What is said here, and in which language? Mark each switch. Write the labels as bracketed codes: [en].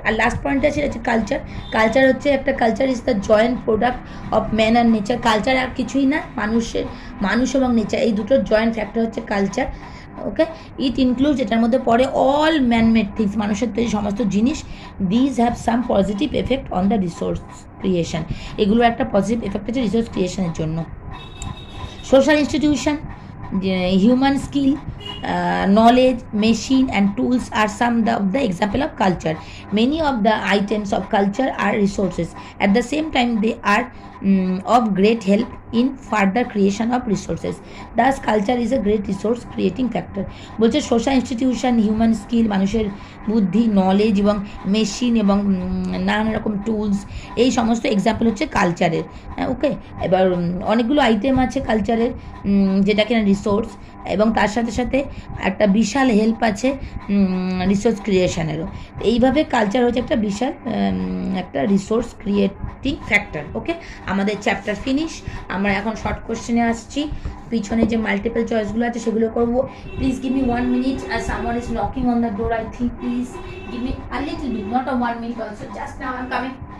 [bn] আর last point আছে culture হচ্ছে একটা, [en] culture is the joint product of man আর nature, [bn] culture আর কিছুই না, মানুষ এবং নেচার এই দুটোর জয়েন্ট ফ্যাক্টর হচ্ছে কালচার। ওকে, [en] it includes, [bn] এটার মধ্যে পড়ে [en] all manmade things, [bn] মানুষের তৈরি সমস্ত জিনিস। [en] these have some positive effect on the resource creation, [bn] এগুলো একটা পজিটিভ এফেক্ট আছে রিসোর্স ক্রিয়েশনের জন্য। [en] Social institution, human skill, knowledge, machine and tools are some of the example of culture. Many of the items of culture are resources. At the same time, they are of great help in further creation of resources. Thus, culture is a great resource creating factor. [bn] বলছে social institution, human skill, মানুষের বুদ্ধি, knowledge এবং machine এবং নানান রকম tools, এই সমস্ত example হচ্ছে কালচারের। ওকে, এবার অনেকগুলো আইটেম আছে কালচারের যেটা কিনা রিসোর্স, এবং তার সাথে সাথে একটা বিশাল হেল্প আছে রিসোর্স ক্রিয়েশনেরও। এইভাবে কালচার হচ্ছে একটা বিশাল একটা রিসোর্স ক্রিয়েটিং ফ্যাক্টর। ওকে, আমাদের চ্যাপ্টার ফিনিশ। আমরা এখন শর্ট কোশ্চেনে আসছি, পিছনে যে মাল্টিপল চয়েসগুলো আছে সেগুলো করবো। [en] Please give me 1 minute, as someone is knocking on the door, I think. Please give me a little bit, not a 1 minute also, just now I'm coming.